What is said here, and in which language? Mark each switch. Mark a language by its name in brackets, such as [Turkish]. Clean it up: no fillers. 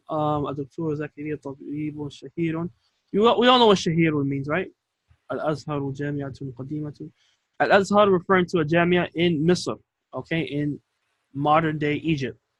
[Arabic] الدكتور زكريا طبيب شهير. [English] We all know what shahir means, right? [Arabic] Al-Azhar جامعة قديمة. [English] Al-Azhar referring to a jamia in Misr, okay, in modern day Egypt.